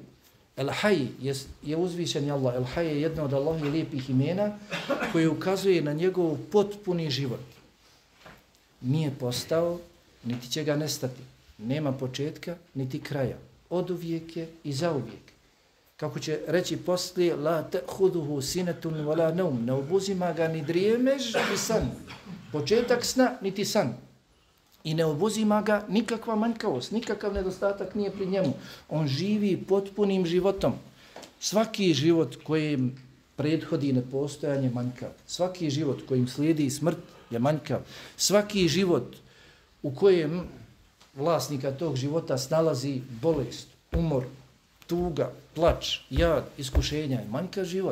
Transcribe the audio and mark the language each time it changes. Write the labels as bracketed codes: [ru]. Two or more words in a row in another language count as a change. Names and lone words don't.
[bs] El-Haj je uzvišeni Allah. El-Haj je jedno od Allahovih lijepih imena koje ukazuje na njegov potpuni život. Nije postao, niti će ga nestati. Nema početka, niti kraja. Oduvijek je i zauvijek. Kako će reći poslije, [ar] لا تأخذه سنة ولا نوم, [bs] ne obuzima ga ni drijemež ni san. Početak sna niti san. I ne obuzima ga nikakva manjkavost, nikakav nedostatak nije pri njemu. On živi potpunim životom. Svaki život kojim prethodi nepostojanje manjkav. Svaki život kojim slijedi smrt je manjkav. Svaki život u kojem vlasnika tog života snalazi bolest, umor, tuga, plač, jad, iskušenja i manjkav život.